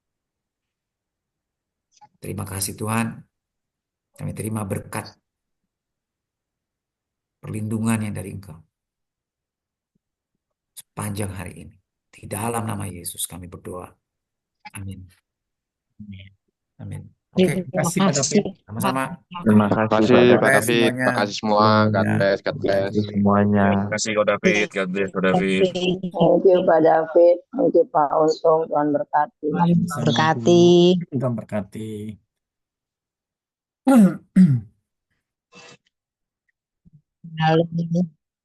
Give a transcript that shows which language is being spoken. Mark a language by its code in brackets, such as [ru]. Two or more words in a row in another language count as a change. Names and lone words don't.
[id] Terima kasih Tuhan, kami terima berkat perlindungan yang dari Engkau sepanjang hari ini. Di dalam nama Yesus kami berdoa. Amin. Amin. Oke, Terima kasih Pak David. sama-sama. Terima kasih God Pak bless David. semuanya. Terima kasih semua. God Ya, [en] bless. God [id] terima bless. kasih. Semuanya. Terima kasih Ko David, [en] God bless [id] Ko David. [en] Thank you Pak David, thank you Pak Untung, [id] Tuhan berkati. Berkati. Tuhan berkati. Halo.